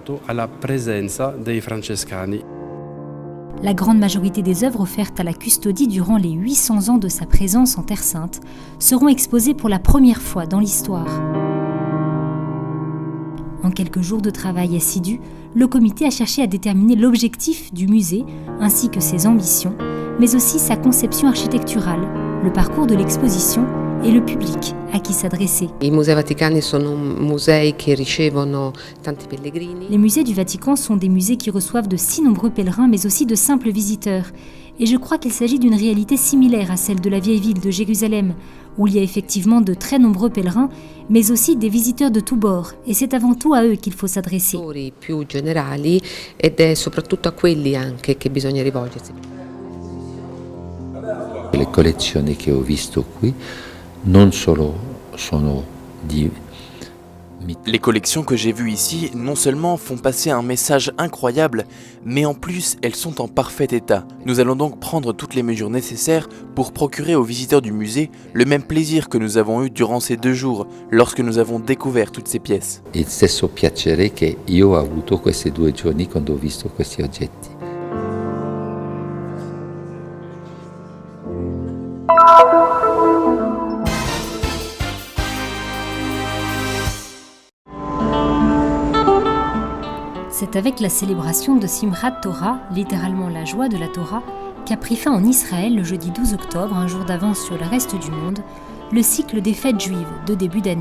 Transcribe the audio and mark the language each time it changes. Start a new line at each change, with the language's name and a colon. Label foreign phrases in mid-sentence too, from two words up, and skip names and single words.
French: La grande majorité des œuvres offertes à la custodie durant les 800 ans de sa présence en Terre Sainte seront exposées pour la première fois dans l'histoire. En quelques jours de travail assidu, le comité a cherché à déterminer l'objectif du musée ainsi que ses ambitions, mais aussi sa conception architecturale, le parcours de l'exposition et le public à qui s'adresser.
Italian: Les musei vaticani sono musei che ricevono tanti pellegrini.
French: Les musées du Vatican sont des musées qui reçoivent de si nombreux pèlerins, mais aussi de simples visiteurs. Et je crois qu'il s'agit d'une réalité similaire à celle de la vieille ville de Jérusalem, où il y a effectivement de très nombreux pèlerins, mais aussi des visiteurs de tous bords. Et c'est avant tout à eux qu'il faut s'adresser.
Italian: Più generali ed è soprattutto a quelli anche che bisogna rivolgersi. Le collezioni che ho visto qui non solo sono di...
French: Les collections que j'ai vues ici non seulement font passer un message incroyable, mais en plus elles sont en parfait état. Nous allons donc prendre toutes les mesures nécessaires pour procurer aux visiteurs du musée le même plaisir que nous avons eu durant ces 2 jours lorsque nous avons découvert toutes ces pièces.
Italian: Il stesso piacere che io ho avuto questi 2 giorni quando ho visto questi oggetti.
French: C'est avec la célébration de Simchat Torah, littéralement la joie de la Torah, qu'a pris fin en Israël le jeudi 12 octobre, un jour d'avance sur le reste du monde, le cycle des fêtes juives de début d'année.